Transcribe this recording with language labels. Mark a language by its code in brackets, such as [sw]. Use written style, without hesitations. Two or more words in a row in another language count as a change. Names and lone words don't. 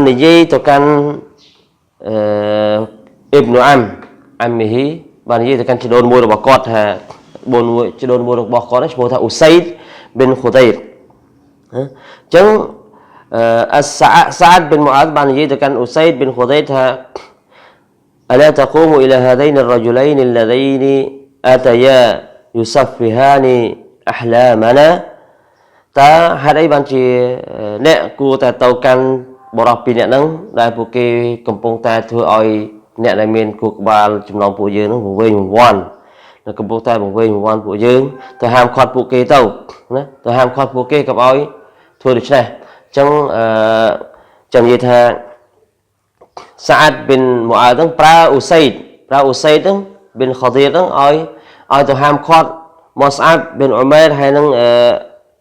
[km] និយាយទៅកាន់អ៊ីបនុអាមីហ៊ីបាននិយាយទៅកាន់ជីដូនមួយរបស់គាត់ថាជីដូនមួយរបស់គាត់ឈ្មោះថាអ៊ូសៃដប៊ីនខូដៃរអញ្ចឹងសាអាតប៊ីនមូអាតបាននិយាយទៅកាន់អ៊ូសៃដប៊ីនខូដៃរថា [ar] ألا تقوم إلى هذين الرجلين اللذين أتيا يصفهان أحلامنا [km] តើហេតុអីបានជាអ្នកគួរតែទៅកាន់ បរោះពីរអ្នកហ្នឹងដែលពួកគេកំពុងតែធ្វើឲ្យអ្នកដែលមានគូក្បាលចំណងពួកយើងហ្នឹងវង្វេងវង្វាន់នៅកំពុងតែវង្វេងវង្វាន់ពួកយើងទៅហាមឃាត់ពួកគេទៅណាទៅហាមឃាត់ពួកគេកុំឲ្យធ្វើដូច្នេះអញ្ចឹងចាំនិយាយថាសាអាតប៊ីនម៉ូអាតហ្នឹងប្រើអ៊ូសៃដហ្នឹងប៊ីនខាឌីរហ្នឹងឲ្យទៅហាមឃាត់ម៉ូស្អាបប៊ីនអ៊ុមែរហើយនឹងអ